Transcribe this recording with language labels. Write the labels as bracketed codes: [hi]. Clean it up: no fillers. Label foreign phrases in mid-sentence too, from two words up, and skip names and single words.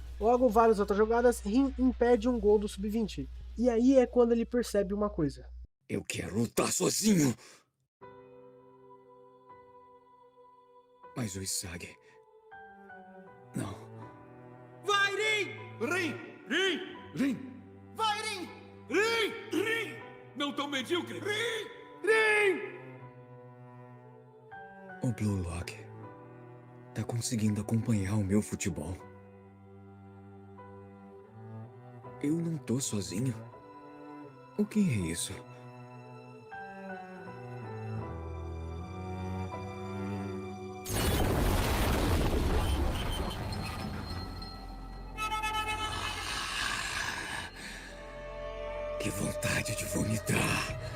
[pt] Logo, várias outras jogadas, Rin impede um gol do sub-20. E aí é quando ele percebe uma coisa. Eu quero lutar sozinho. Mas o Isagi... Não. Vai, Rin! Rin! Rin! Rin! Vai, Rin! Rin! Rin! Não tão medíocre! Rin! Rin! O Blue Lock tá conseguindo acompanhar o meu futebol. Eu não tô sozinho. O que é isso? Que vontade de vomitar.